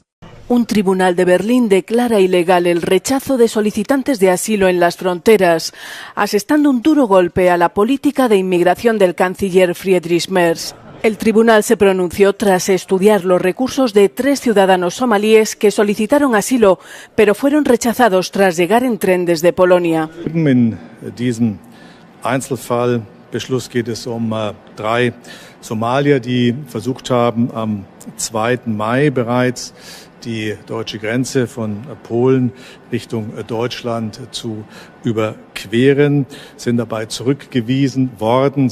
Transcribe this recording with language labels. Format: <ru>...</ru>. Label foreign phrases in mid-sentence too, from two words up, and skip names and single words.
<es>Un tribunal de Berlín declara ilegal el rechazo de solicitantes de asilo en las fronteras, asestando un duro golpe a la política de inmigración del canciller Friedrich Merz. El tribunal se pronunció tras estudiar los recursos de 3 ciudadanos somalíes que solicitaron asilo, pero fueron rechazados tras llegar en tren desde Polonia.</es> <de>In diesem Einzelfallbeschluss geht es um 3 Somalier, die versucht haben, am 2. Mai bereits die deutsche Grenze von Polen Richtung Deutschland zu überqueren, sind dabei zurückgewiesen worden.</de>